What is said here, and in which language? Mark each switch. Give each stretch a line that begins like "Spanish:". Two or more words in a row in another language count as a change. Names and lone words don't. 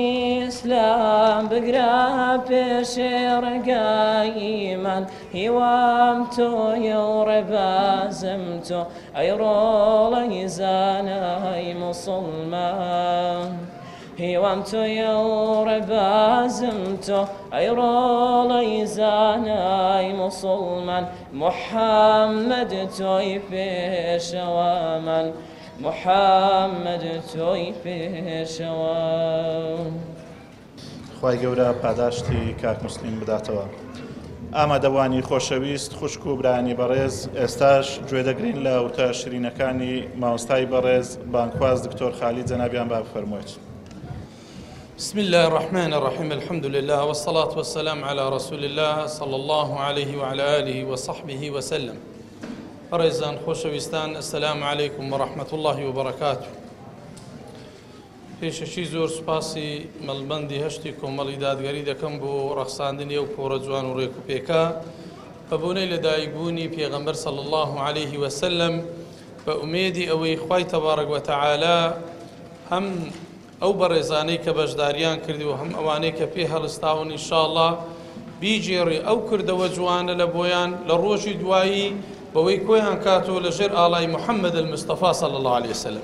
Central Kurdish: ئیسلام بگرە پێشێ ڕێگاییمان هیوام تۆیە و ڕێبازم تۆ ئەی ڕۆڵەی زانای موسڵمان هیوام تۆیە و ڕێبازم تۆ ئەی ڕۆڵەی زانای موسڵمان محەممەد تۆی پێشەوەمان محەممەد تۆی پێشەوە خوای گەورە پاداشتی کاک موسلیم بداتەوە. ئامادەوانی خۆشەویست خوشک و برانی بەڕێز ئێستاش گوێ دەگرین لە وتە شرینەکانی مامۆستای بەڕێز بانکواز دکتۆر خالید جەنابیان با بفەرموویت.
Arabic: بسم الله الرحمن الرحيم الحمد لله والصلاة والسلام على رسول الله صلى الله عليه وعلى آله وصحبه وسلم.
Central Kurdish: ڕێزان خۆشەویستان
Arabic: السلام عليكم ورحمة الله وبركاته.
Central Kurdish: پێشەشی زۆر سوپاسی مەڵبەندی هەشتی کۆمەڵی دادگەری دەکەم بۆ ڕەخساندنی ئەو پۆرە جوان و ڕێک و پێکا بە بۆنەی لەدایکبوونی پێغەمبەر
Arabic: صلی الله عليه وسلم
Central Kurdish: بە ئومێدی ئەوەی خوای
Arabic: تەبارەک وتەعالا
Central Kurdish: هەم ئەو بەڕێزانەی کە بەشداریان کردی و هەم ئەوانەی کە پێ هەڵستاون ئینشاءالله بیجێڕی ئەو کردەوە جوانە لە بۆیان لە ڕۆژی دوایی بەوەی کۆیان کاتەوە لەژێر ئاڵای محەممەد المستەفا
Arabic: صلی الله عليه وسلم.